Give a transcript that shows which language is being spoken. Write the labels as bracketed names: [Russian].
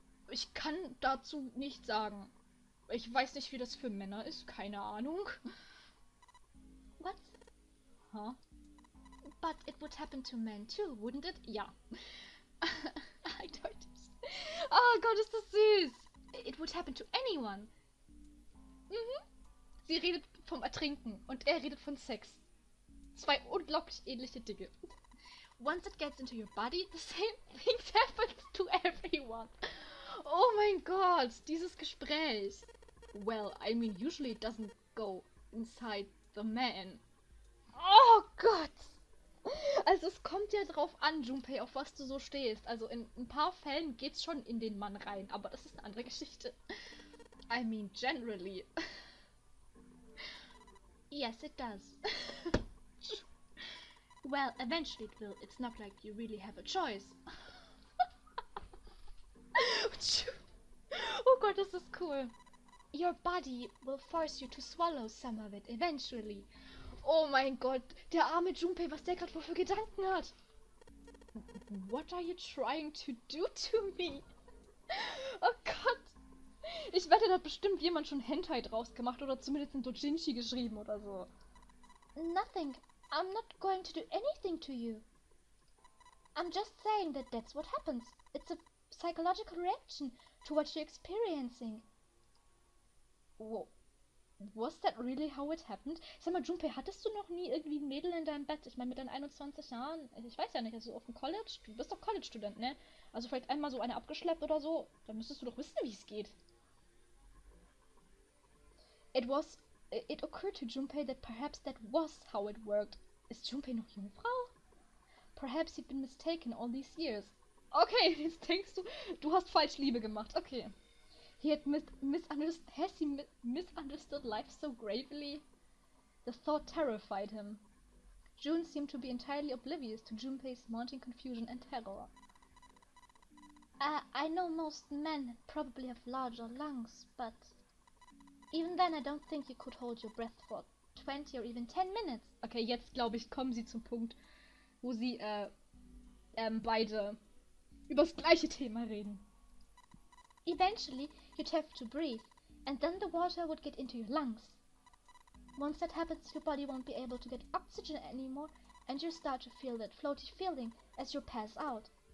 [German] Ich kann dazu nichts sagen. Ich weiß nicht, wie das für Männer ist. Keine Ahnung. [English] What? Huh? But it would happen to men too, wouldn't it? [German] Ja. Eindeutig. Oh Gott, ist das süß. [English] It would happen to anyone. Mhm. [German] Sie redet vom Ertrinken und er redet von Sex. Zwei unglaublich ähnliche Dinge. [English] Once it gets into your body, the same things happen to everyone. [German] Oh mein Gott, dieses Gespräch. [English] Well, I mean, usually it doesn't go inside the man. [German] Oh Gott. Also es kommt ja drauf an, Junpei, auf was du so stehst. Also in ein paar Fällen geht's schon in den Mann rein, aber das ist eine andere Geschichte. [English] I mean, generally. Yes, it does. Well, eventually it will. It's not like you really have a choice. [German] Oh Gott, das ist cool. [English] Your body will force you to swallow some of it eventually. [German] Oh mein Gott, der arme Junpei, was der gerade wohl für Gedanken hat. [English] What are you trying to do to me? [German] Oh Gott. Ich wette, da hat bestimmt jemand schon Hentai draus gemacht oder zumindest ein Dojinshi geschrieben oder so. [English] Nothing. I'm not going to do anything to you. I'm just saying that that's what happens. It's a psychological reaction to what you're experiencing. Whoa. Was that really how it happened? [German] Sag mal, Junpei, hattest du noch nie irgendwie ein Mädel in deinem Bett? Ich meine, mit deinen 21 Jahren, ich weiß ja nicht, also auf dem College, du bist doch College-Student, ne? Also vielleicht einmal so eine abgeschleppt oder so, dann müsstest du doch wissen, wie es geht. [English] It occurred to Junpei that perhaps that was how it worked. [German] Ist Junpei noch Jungfrau? [English] perhaps he'd been mistaken all these years. [German] Okay, jetzt denkst du, du hast falsch Liebe gemacht. Okay. [English] He had misunderstood life so gravely? The thought terrified him. June seemed to be entirely oblivious to Junpei's mounting confusion and terror. I know most men probably have larger lungs, but even then I don't think you could hold your breath for 20 or even 10 minutes. [German] Okay, jetzt glaube ich, kommen sie zum Punkt, wo sie beide über das gleiche Thema reden. [English] Eventually, you'd have to breathe, and then the water would get into your lungs. Once that happens, your body won't be able to get oxygen anymore, and you'll start to feel that floaty feeling as you pass out.